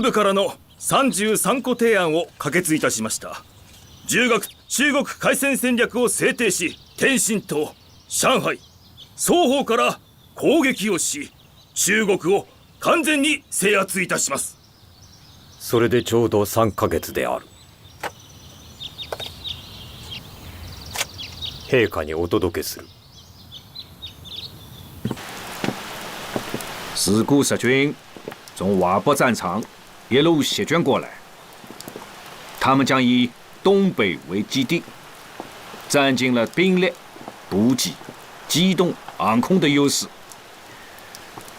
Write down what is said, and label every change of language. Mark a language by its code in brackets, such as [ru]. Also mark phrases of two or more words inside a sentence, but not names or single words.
[ja] 部からの33個提案を可決いたしました。10月中国海戦戦略を制定し、天津と上海双方から攻撃をし、中国を完全に制圧いたします。それでちょうど3ヶ月である。陛下にお届けする。 [zh] 四股十军从华北战场一路席卷过来，他们将以东北为基地，占尽了兵力、补给、机动、航空的优势。